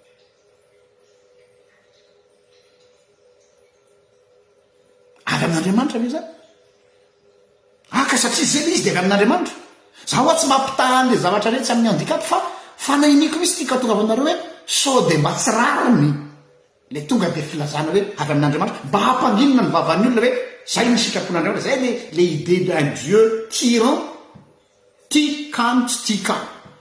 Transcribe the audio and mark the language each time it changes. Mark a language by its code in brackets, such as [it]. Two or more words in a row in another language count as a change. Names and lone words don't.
[mg] avy amin'Andriamanitra ve zany ka satria zay le izy de avy amin'Andriamanitra zaho oa tsy mampitaha le zavatra rehetra amin'ny handicap fa fanahiniko misy tika tonga avanareo hoe sao de mba tsy rariny le tonga de filazana hoe avy amin'Andriamanitra mba hampanginona ny vavan'ny olona hoe zay ny sitrapon'Andriamanitra zay le [fr] idée d'un Dieu tyran [mg] tia kamo tsy tia kamo